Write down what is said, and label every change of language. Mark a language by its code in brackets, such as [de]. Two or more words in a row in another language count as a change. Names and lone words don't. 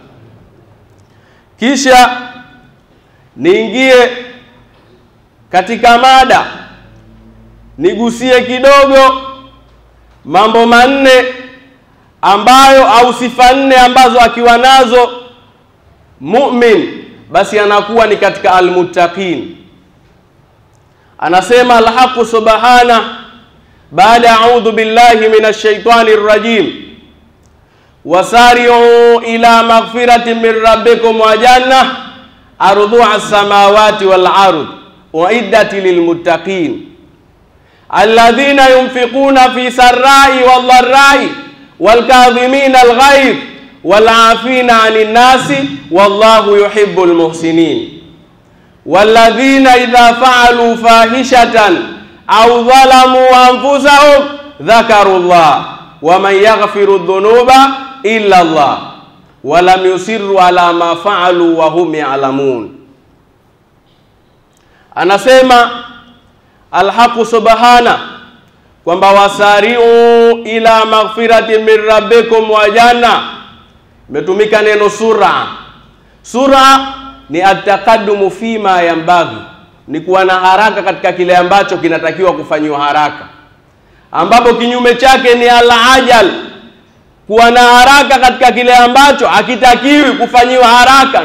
[sw] Kisha niingie katika mada, nigusie kidogo mambo manne ambayo au sifa nne ambazo akiwa nazo mu'min basi anakuwa ni katika almuttaqin. Anasema Al-Haq Subhana baada [ar] أعوذ بالله من الشيطان الرجيم وسارعوا إلى مغفرة من ربكم وجنة عرضها السماوات والأرض أعدت للمتقين الذين ينفقون في السراء والضراء والكاظمين الغيظ والعافين عن الناس والله يحب المحسنين والذين إذا فعلوا فاحشة أو ظلموا أنفسهم ذكروا الله ومن يغفر الذنوب إلا الله ولم يصروا على ما فعلوا وهم يعلمون. [sw] Anasema Al-Haqq subhana kwamba [ar] وسارعوا إلى مغفرة من ربكم وجنة. [sw] Metumika neno sura. Sura ni [ar] التقدم فيما ينبغي, [sw] ni kuwa na haraka katika kile ambacho kinatakiwa kufanywa haraka, ambapo kinyume chake ni al-ajal, kuwa na haraka katika kile ambacho hakitakiwi kufanyiwa haraka.